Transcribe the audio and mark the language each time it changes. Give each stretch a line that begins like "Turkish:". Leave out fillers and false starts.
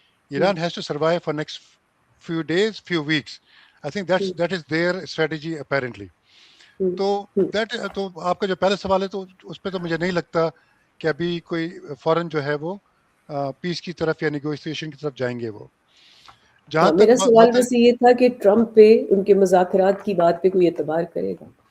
English: Iran has to survive for next few days, few weeks. I think that is their strategy apparently.
Urdu: تو آپ کا جو پہلا سوال ہے تو اس پہ تو مجھے نہیں لگتا کہ ابھی کوئی فوراً جو ہے وہ پیس کی طرف یا نیگوشیشن کی طرف جائیں گے. وہ جہاں تک میرا سوال بس یہ تھا کہ ٹرمپ پہ ان کے مذاکرات کی بات پہ کوئی اعتبار کرے گا؟